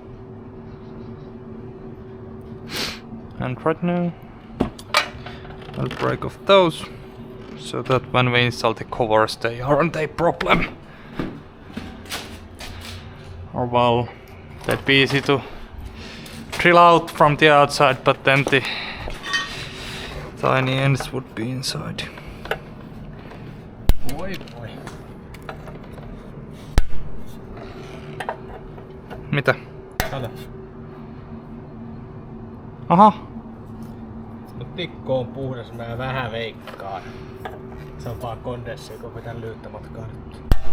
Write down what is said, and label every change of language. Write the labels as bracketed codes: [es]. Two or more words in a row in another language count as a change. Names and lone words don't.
[en] And right now I'll break off those so that when we install the covers they aren't a problem. Or well, that'd be easy to drill out from the outside, but then the tiny ends would be inside. [fi] Voi voi. Mitä? Kato. Aha! Mut tikko on puhdas, mä vähän veikkaan. Se on vaan kondenssi, kun vetän lyhyttä matkaa nyt.